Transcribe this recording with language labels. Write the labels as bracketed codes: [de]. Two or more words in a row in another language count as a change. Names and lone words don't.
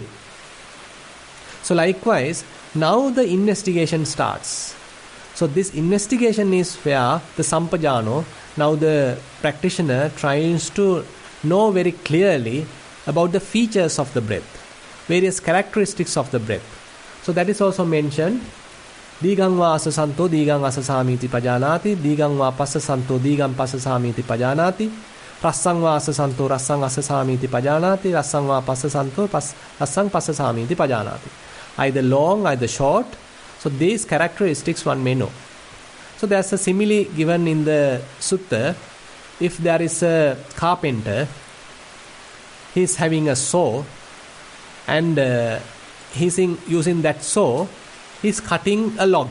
[en] So likewise, now the investigation starts. So this investigation is where the sampajano, now the practitioner tries to know very clearly about the features of the breath, various characteristics of the breath. So that is also mentioned. [pi] Digang va asasanto digang asasamiti pajanati, digang va pasasanto digam pasasamiti pajanati, rassang va asasanto rassang asasamiti pajanati, rassang va pasasanto rassang pasasamiti pajanati. [en] Either long, either short. So these characteristics one may know. So there's a simile given in the Sutta. If there is a carpenter, he is having a saw, and he's using that saw, he's cutting a log.